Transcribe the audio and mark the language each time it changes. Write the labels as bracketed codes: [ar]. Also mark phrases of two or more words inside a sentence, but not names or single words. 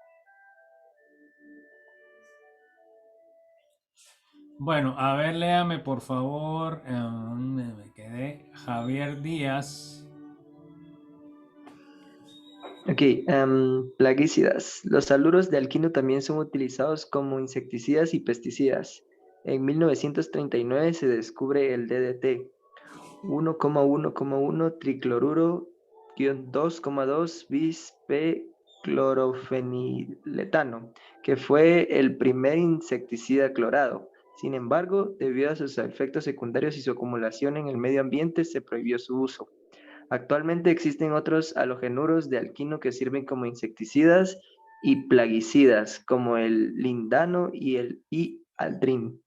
[es] Bueno, a ver, léame por favor. Me quedé. Javier Díaz. Ok, plaguicidas. Los haluros de alquino también son utilizados como insecticidas y pesticidas. En 1939 se descubre el DDT, 1,1,1 tricloruro 2,2 bis P clorofeniletano, que fue el primer insecticida clorado. Sin embargo, debido a sus efectos secundarios y su acumulación en el medio ambiente, se prohibió su uso. Actualmente existen otros halogenuros de alquino que sirven como insecticidas y plaguicidas, como el lindano y el aldrin.